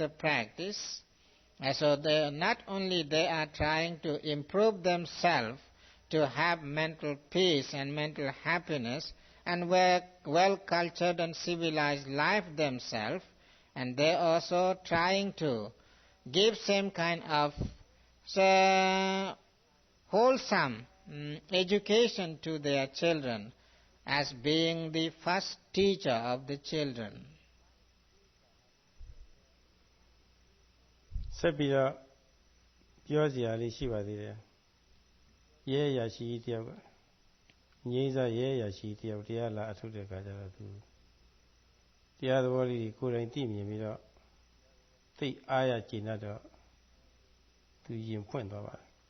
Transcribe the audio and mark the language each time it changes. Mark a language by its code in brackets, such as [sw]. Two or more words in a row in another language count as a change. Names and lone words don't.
[en] the practice, so not only they are trying to improve themselves to have mental peace and mental happiness and well-cultured and civilized life themselves, and they also trying to give same kind of wholesome education to their children, as being the first teacher of the children. [my] ဆက်ပြီးတော့ပြောစရာလေးရှိပါသေးတယ်ရဲရရှိတယောက်ကငြိမ်းစားရဲရရှိတယောက်တရားလာအထုတ်တဲ့အခါကျတော့သူတရားသဘောလေးကိုယ်တိုင်သိမြင်ပြီးတော့သိအားရကျေနပ်တော့သူရင်ဖွင့်သွားပါတယ်